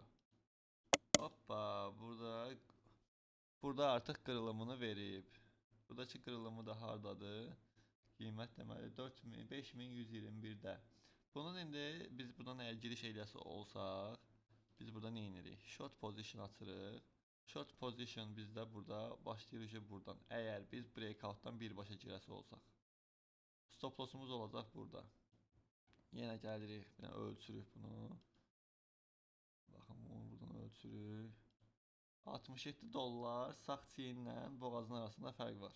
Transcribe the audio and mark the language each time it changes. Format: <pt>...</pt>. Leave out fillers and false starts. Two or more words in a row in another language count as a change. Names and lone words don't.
<az>Hoppa, burada artıq qırılımını verib. Buradakı qırılımı da hardadır? Qiymət deməli 5121-də. Bunun indi biz buradan əgər giriş eləyəsi olsaq, biz burada nə edirik?</az> <en>Short position</en> <az>açırıq.</az> <en>Short position</en> <az>bizdə burada başlayırıq buradan. Əgər biz breakoutdan birbaşa girəsi olsaq.</az> <en>Stop lossumuz</en> <az>olacaq burada. Yenə gəlirik, bir dənə ölçürük bunu. Baxın, bunu buradan ölçürük. 67 dollar sağ çiyinlə boğazın arasında fərq var.</az>